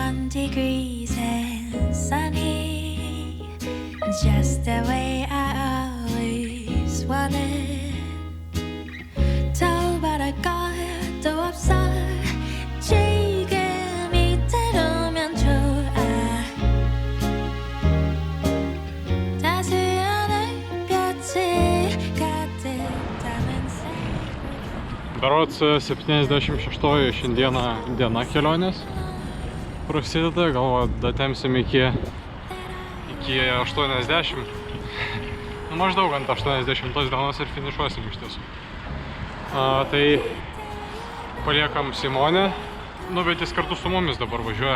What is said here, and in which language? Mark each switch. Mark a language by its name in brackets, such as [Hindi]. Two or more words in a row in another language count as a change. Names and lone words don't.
[English] degrees and sunny, just the way I always wanted. [Korean] 더바랄 것도 없어. 지금 이대로면 좋아. 따스한 햇볕이 가득 담은 [Lithuanian] Berods 76 šiandieną diena kelionės prasideda, galvoju, datemsim iki 80. Nu, maždaug ant 80 dienos ir finišuosim iš tiesų. Tai paliekam Simonę, nu bet jis kartu su mumis dabar važiuoja.